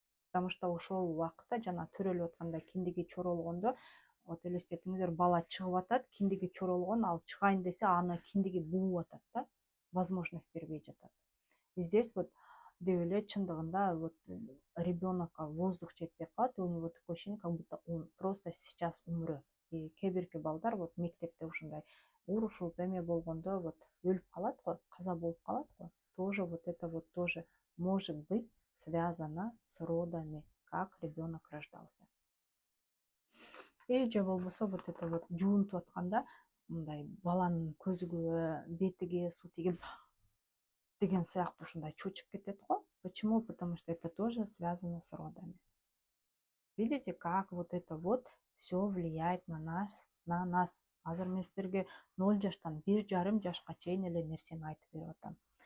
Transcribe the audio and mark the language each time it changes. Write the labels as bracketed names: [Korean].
[Kyrgyz] Потому что ошол убакытта жана төрөлүп атканда киндиги чоролгондо, вот элестетиңиздер, бала чыгып атат, киндиги чоролгон, ал чыгайын десе аны киндиги бууп атат да, возможность бербей жатат. [Russian] И здесь вот [Kyrgyz] деп эле чындыгында [Russian] вот ребенокко воздух [Kyrgyz] жетпей калат, [Russian] и у него такое ощущение, как будто он просто сейчас умрет. [Kyrgyz] И кээ балдар вот мектепте ушундай урушуп эме болгондо вот өлүп калат го, каза болуп калат го. [Russian] Тоже вот это вот тоже может быть связано с родами, как ребенок рождался. [Kyrgyz] И же болбосо вот это вот жуунтуп атканда мындай баланын көзүгө, бетиге суу тигип деген сыяктуу ушундай чучуп кетет го. [Russian] Почему? Потому что это тоже связано с родами. Видите, как вот это вот все влияет на нас. [Kyrgyz] Азыр мен силерге 0 жаштан 1,5 жашка чейин эле нерсени айтып берип атам.